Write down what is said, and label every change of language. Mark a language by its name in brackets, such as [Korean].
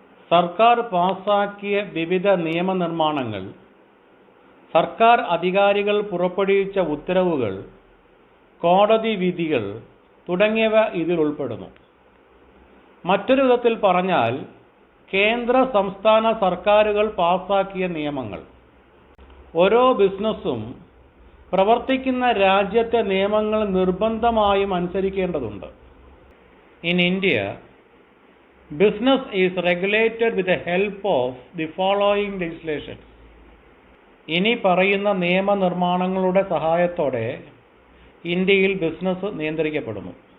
[Malayalam] സർക്കാർ പാസാക്കിയ വിവിധ നിയമനിർമ്മാണങ്ങൾ, സർക്കാർ അധികാരികൾ പുറപ്പെടുവിച്ച ഉത്തരവുകൾ, കോടതി വിധികൾ തുടങ്ങിയവ ഇതിൽ ഉൾപ്പെടുന്നു. മറ്റൊരു വിധത്തിൽ പറഞ്ഞാൽ, കേന്ദ്ര സംസ്ഥാന സർക്കാരുകൾ പാസാക്കിയ നിയമങ്ങൾ. ഓരോ ബിസിനസ്സും പ്രവർത്തിക്കുന്ന രാജ്യത്തെ നിയമങ്ങൾ നിർബന്ധമായും അനുസരിക്കേണ്ടതുണ്ട്. [English] In India, business is regulated with the help of the following legislations. [Malayalam] ഇനി പറയുന്ന നിയമനിർമ്മാണങ്ങളുടെ സഹായത്തോടെ ഇന്ത്യയിൽ ബിസിനസ് നിയന്ത്രിക്കപ്പെടുന്നു.